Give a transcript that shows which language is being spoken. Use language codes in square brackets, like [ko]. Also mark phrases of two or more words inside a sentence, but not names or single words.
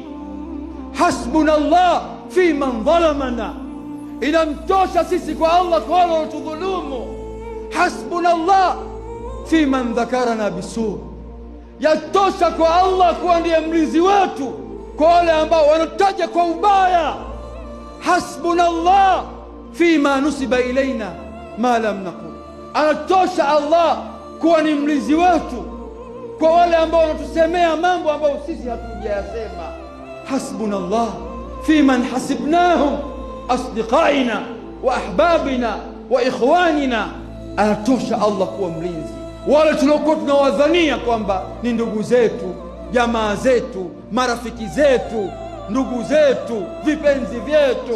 [ar] حسبنا الله فيمن ظلمنا, [sw] inamtosha sisi kwa Allah kwa wale waliotudhulumu. [ar] حسبنا الله فيمن ذكرنا بسوء, [sw] yatosha kwa Allah kuwa ndiye mlinzi wetu kwa wale ambao wanataja kwa ubaya. [ar] حسبنا الله فيما نسب إلينا ما لم نقل, [sw] anatosha Allah kuwa ni mlinzi wetu kwa wale ambao wanatusemea mambo ambayo sisi hatujayasema. [ar] حسبنا الله فيمن حسبناهم أصدقاءنا وأحبابنا وإخواننا, [sw] anatosha Allah kuwa mlinzi wale tuliokuwa tunawadhania kwamba ni ndugu zetu, jamaa zetu, marafiki zetu, ndugu zetu, vipenzi vyetu.